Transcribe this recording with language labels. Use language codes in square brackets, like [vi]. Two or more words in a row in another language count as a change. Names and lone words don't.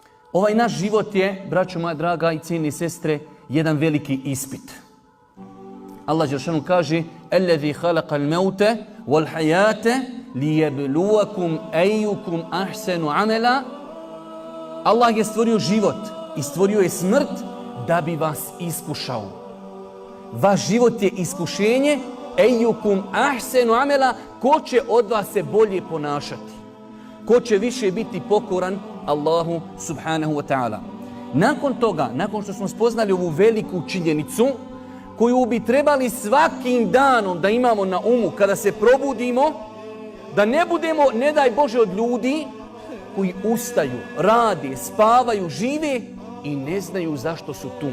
[bs] Ovaj naš život je, braćo moja draga i cijene sestre, jedan veliki ispit. Allah dželešanu kaže: [ar] "الذي خلق الموت والحياة ليبلوكم أيكم أحسن عملا." [bs] Allah je stvorio život i stvorio je smrt da bi vas iskušao. Vaš život je iskušenje, [ar] أيكم أحسن عملا, [bs] ko će od vas se bolje ponašati, ko će više biti pokoran Allahu [ar] سبحانه وتعالى. [bs] Nakon toga, nakon što smo spoznali ovu veliku činjenicu koju bi trebali svakim danom da imamo na umu kada se probudimo, da ne budemo, ne daj Bože, od ljudi koji ustaju, rade, spavaju, žive i ne znaju zašto su tu.